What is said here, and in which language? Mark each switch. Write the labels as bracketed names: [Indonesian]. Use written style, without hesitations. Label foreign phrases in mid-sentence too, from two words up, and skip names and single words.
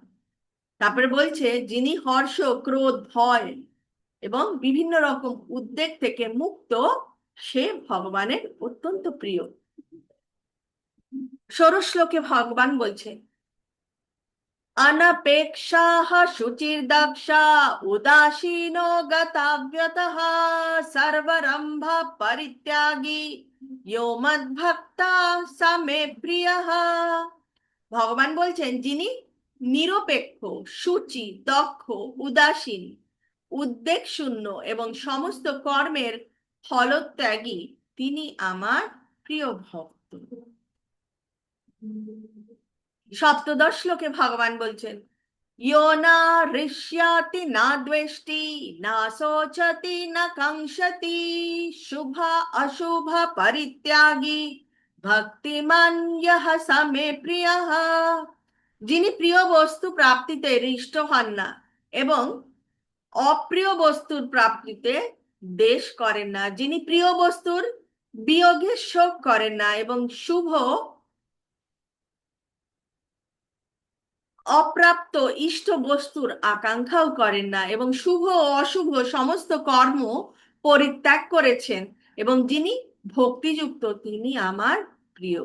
[Bangla] তারপরে বলছে যিনি হর্ষ ক্রোধ ভয় এবং বিভিন্ন রকম উদ্বেগ থেকে মুক্ত, সে ভগবানের অত্যন্ত প্রিয়। ষোড়শ শ্লোকে ভগবান বলছে, [Sanskrit] अनपेक्षाः शुचिर्दक्षा उदासीनो गताव्यतः सर्वरम्भ परित्यागी यो मद्भक्ता स मे प्रियः। [Bangla] ভগবান বলছেন যিনি নিরপেক্ষ, সূচি, দক্ষ, উদাসীন, উদ্বেগ শূন্য এবং সমস্ত কর্মের ফলত্যাগী, তিনি আমার প্রিয় ভক্ত। সপ্তদশ শ্লোকে ভগবান বলছেন, [Sanskrit] यो न हृष्याति न द्वेष्टि न शोचति न काङ्क्षति शुभ अशुभ परित्यागी भक्तिमान् यः स मे प्रियः। [Bangla] যিনি প্রিয় বস্তু প্রাপ্তিতে হৃষ্ট হন না এবং অপ্রিয় বস্তুর প্রাপ্তিতে দ্বেষ করেন না, যিনি প্রিয় বস্তুর বিয়োগে শোক করেন না এবং শুভ অপ্রাপ্ত ইষ্ট বস্তুর আকাঙ্ক্ষাও করেন না এবং শুভ ও অশুভ সমস্ত কর্ম পরিত্যাগ করেছেন এবং যিনি ভক্তিযুক্ত, তিনি আমার প্রিয়।